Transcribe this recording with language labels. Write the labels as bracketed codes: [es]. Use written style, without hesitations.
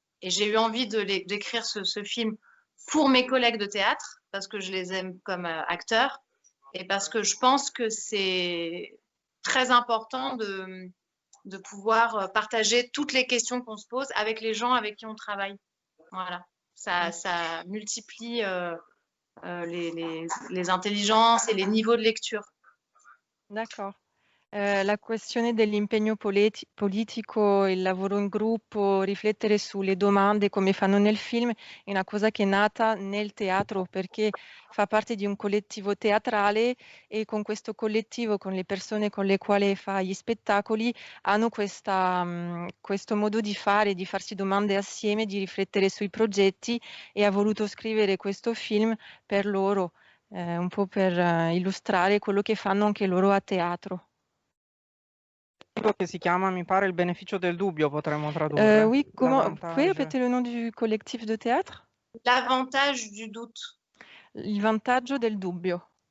[fr] Et j'ai eu envie d'écrire ce film pour mes collègues de théâtre, parce que je les aime comme acteurs, et parce que je pense que c'est très important de pouvoir partager toutes les questions qu'on se pose avec les gens avec qui on travaille. Voilà, ça multiplie les intelligences et les niveaux de lecture. D'accord. [it] La questione dell'impegno politico, il lavoro in gruppo, riflettere sulle domande come fanno nel film è una cosa che è nata nel teatro perché fa parte di un collettivo teatrale e con questo collettivo, con le persone con le quali fa gli spettacoli, hanno questo modo di fare, di farsi domande assieme, di riflettere sui progetti e ha voluto scrivere questo film per loro, un po' per illustrare quello che fanno anche loro a teatro. Che si chiama, mi pare, Il beneficio del dubbio, potremmo tradurre. [fr] Oui, comment, vous pouvez répéter le nom du collectif de théâtre? L'avantage du doute. [it] Il vantaggio del dubbio.